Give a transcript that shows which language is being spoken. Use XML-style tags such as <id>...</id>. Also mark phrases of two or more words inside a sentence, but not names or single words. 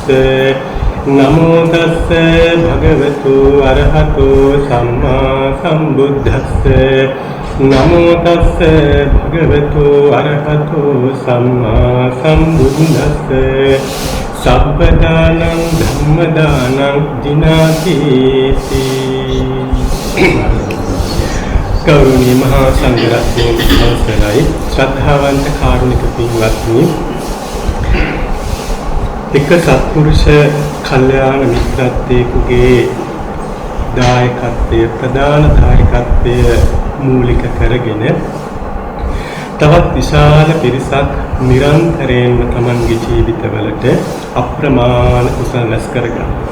<pi>නමෝ තස්ස භගවතු අරහතෝ සම්මා සම්බුද්දස්ස. නමෝ තස්ස භගවතු අරහතෝ සම්මා සම්බුද්දස්ස. සබ්බදානං ධම්මදානං ජිනාතිති.</pi> <si>ගෞරවනීය මහා සංඝරත්නයේ අවසරයි ශ්‍රද්ධාවන්ත කාරුණික පින්වත්නි, එක සත්පුරුෂ කල්යාණ මිත්‍රත්වයකගේ දායකත්වය ප්‍රධාන දායකත්වය මූලික කරගෙන තවත් විශාල පිරිසක් නිරන්තරයෙන්ම තමන්ගේ ජීවිතවලට අප්‍රමාණ කුසල රැස් කරගන්නවා.</si>